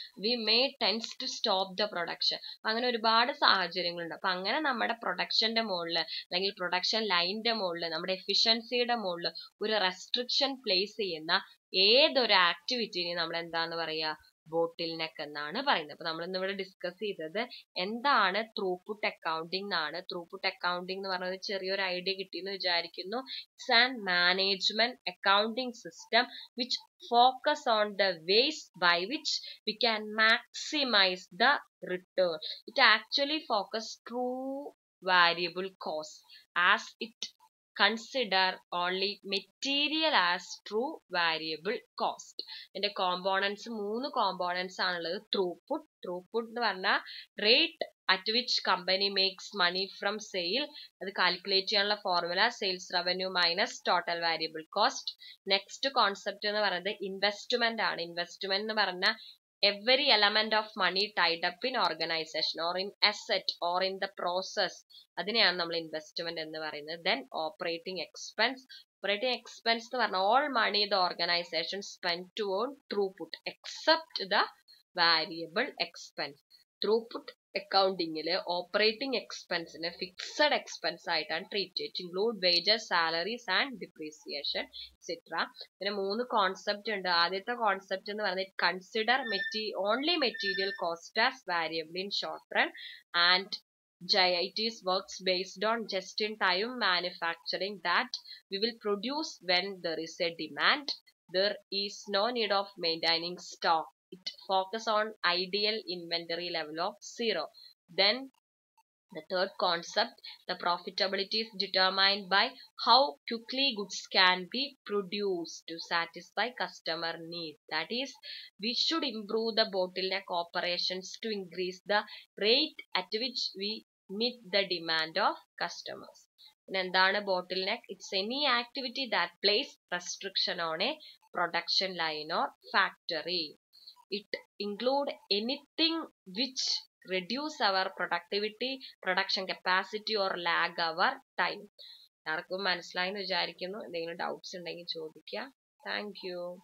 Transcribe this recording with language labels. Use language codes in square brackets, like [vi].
[en] We may tends to stop the production. [ml] അങ്ങനെ ഒരുപാട് സാഹചര്യങ്ങളുണ്ട്. അപ്പൊ അങ്ങനെ നമ്മുടെ പ്രൊഡക്ഷന്റെ മുകളില് അല്ലെങ്കിൽ പ്രൊഡക്ഷൻ ലൈനിന്റെ മുകളില് നമ്മുടെ എഫിഷ്യൻസിയുടെ മുകളില് ഒരു റെസ്ട്രിക്ഷൻ പ്ലേസ് ചെയ്യുന്ന ഏതൊരു ആക്ടിവിറ്റിനെ നമ്മൾ എന്താന്ന് പറയാ? ബോട്ടിൽ നെക്ക് എന്നാണ് പറയുന്നത്. അപ്പൊ നമ്മൾ ഇന്നിവിടെ ഡിസ്കസ് ചെയ്തത് എന്താണ് ത്രൂപുട്ട് അക്കൗണ്ടിംഗ് എന്നാണ്. ത്രൂപുട്ട് അക്കൗണ്ടിംഗ് എന്ന് പറഞ്ഞത് ചെറിയൊരു ഐഡിയ കിട്ടിയെന്ന് വിചാരിക്കുന്നു. [en] It's an management accounting system which focus on the ways by which we can maximize the return. It actually focus true variable cost as it consider only material as true variable cost. [ml] ഇതിന്റെ components 3 components ആണുള്ളത്. [en] throughput [ml] എന്ന് പറഞ്ഞാൽ [en] Rate at which company makes money from sale. [ml] അത് calculate ചെയ്യാനുള്ള formula sales revenue minus total variable cost. Next concept എന്ന് പറയുന്നത് investment ആണ്. [en] investment [ml] എന്ന് പറഞ്ഞാൽ [en] every element of money tied up in organization or in asset or in the process, [ml] അതിനെയാണ് നമ്മൾ investment എന്ന് പറയുന്നത്. [en] Then operating expense. Operating expense [ml] എന്ന് പറഞ്ഞാൽ [en] all money the organization spent to earn throughput except the variable expense. [ml] Throughput അക്കൗണ്ടിങ്ങില് operating എക്സ്പെൻസിന് fixed expense ആയിട്ടാണ് treat ചെയ്യുക. [en] Include wages, salaries and depreciation etcetera. [ml] പിന്നെ 3 concept ഉണ്ട്. ആദ്യത്തെ കോൺസെപ്റ്റ് എന്ന് പറയുന്നത് [en] Consider only material cost as variable in short run and JIT's works based on just-in-time manufacturing that we will produce when there is a demand. There is no need of maintaining stock. It focus on ideal inventory level of 0. Then the third concept, the profitability is determined by how quickly goods can be produced to satisfy customer needs. That is, we should improve the bottleneck operations to increase the rate at which we meet the demand of customers. [ml] എന്താണ് ബോട്ടിൽ neck? [en] It's any activity that place restriction on a production line or factory. It include anything which reduce our productivity, production capacity or lag our time. [ml] എല്ലാവർക്കും മനസ്സിലായെന്ന് വിചാരിക്കുന്നു. എന്തെങ്കിലും doubts ഉണ്ടെങ്കിൽ ചോദിക്കുക. [en] Thank you.